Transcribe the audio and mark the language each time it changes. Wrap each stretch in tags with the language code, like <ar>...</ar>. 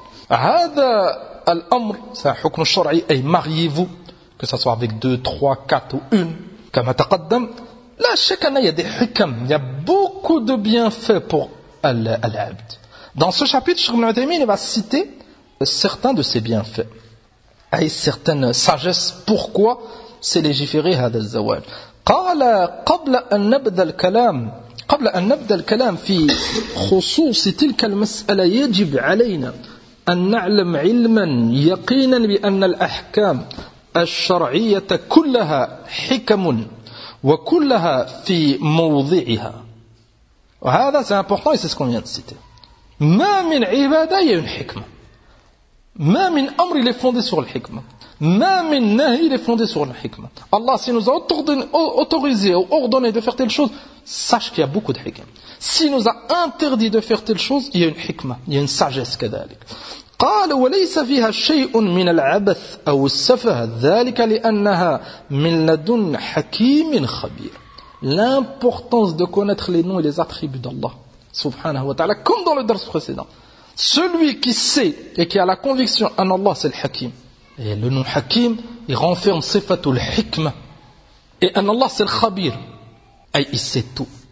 <fr>Hada al-amr, c'est un hukm shar'i. Et mariez-vous, que ce soit avec deux, trois, quatre ou une.</fr> <ar>Kama taqaddam.</ar> <fr>La shakana, il y a des hikam. Il y a beaucoup de bienfaits pour al-abd. Dans ce chapitre, Cheikh Ibn Uthaymeen va citer certains de ces bienfaits. Et certaines sagesses, pourquoi c'est légiféré à des zawal.</fr> <ar>قال قبل أن نبدأ الكلام قبل أن نبدأ الكلام في خصوص تلك المسألة يجب علينا أن نعلم علما يقينا بأن الأحكام الشرعية كلها حكم وكلها في موضعها. وهذا</ar> <fr>c'est important et c'est ce qu'on vient de citer.</fr> <ar>ما من عبادة هي حكمة.</ar> <fr>Même un amr, il est fondé sur le hikmah. Même un nahi, il est fondé sur le hikmah. Allah, s'il nous a autorisé ou ordonné de faire telle chose, sache qu'il y a beaucoup de hikmah. S'il nous a interdit de faire telle chose, il y a une hikmah, il y a une sagesse كذلك.</fr> <ar>قال وليس فيها شيء من العبث أو السفه ذلك لأنها من لدن حكيم خبير.</ar> <fr>L'importance de connaître les noms et les attributs d'Allah, subhanahu wa ta'ala, comme dans le dars précédent. Celui qui sait et qui a la conviction en Allah, c'est le Hakim. Et le nom Hakim, il renferme sifatul hikmah. Et en Allah, c'est le Khabir. Et il sait tout.</fr>